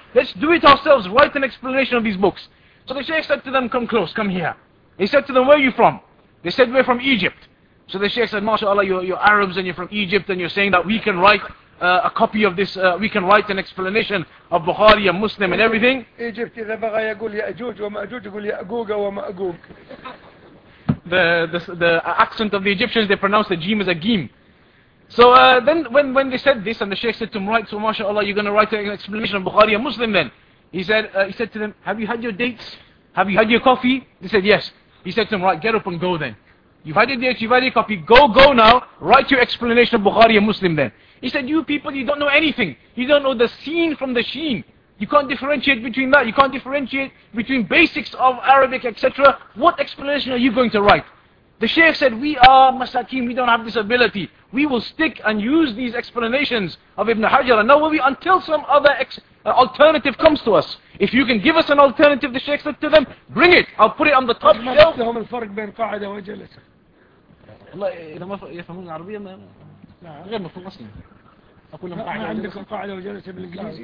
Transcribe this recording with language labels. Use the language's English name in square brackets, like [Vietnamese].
[English] Let's do it ourselves, write an explanation of these books. So the Shaykh said to them, come close, come here. He said to them, where are you from? They said, we're from Egypt. So the Shaykh said, MashaAllah, you're Arabs and you're from Egypt and you're saying that we can write a copy of this, we can write an explanation of Bukhari and Muslim and everything. [Arabic] Egypt, إذا بغى يقول يأجوج ومأجوج يقول يأجوج ومأجوج. [English] The accent of the Egyptians, they pronounce the jim as a gim. So then when they said this and the Shaykh said to him, right, so MashaAllah, you're going to write an explanation of Bukhari and Muslim then. He said to them, have you had your dates? Have you had your coffee? They said, yes. He said to them, right, get up and go then. You've had your dates, you've had your coffee, go now, write your explanation of Bukhari and Muslim then. He said, you people, you don't know anything. You don't know the seen from the sheen. You can't differentiate between that. You can't differentiate between basics of Arabic, etc. What explanation are you going to write? The Shaykh said, we are masakin, we don't have this ability. We will stick and use these explanations of Ibn Hajar and Nawawi until some other alternative comes to us. If you can give us an alternative, the Shaykh said to them, bring it. I'll put it on the top shelf. [Arabic] إذا ما يفهمون العربية ما غير مفهوم أصلاً. أقول لهم قاعدة. ما عندكم قاعدة وجلسة بالإنجليزي؟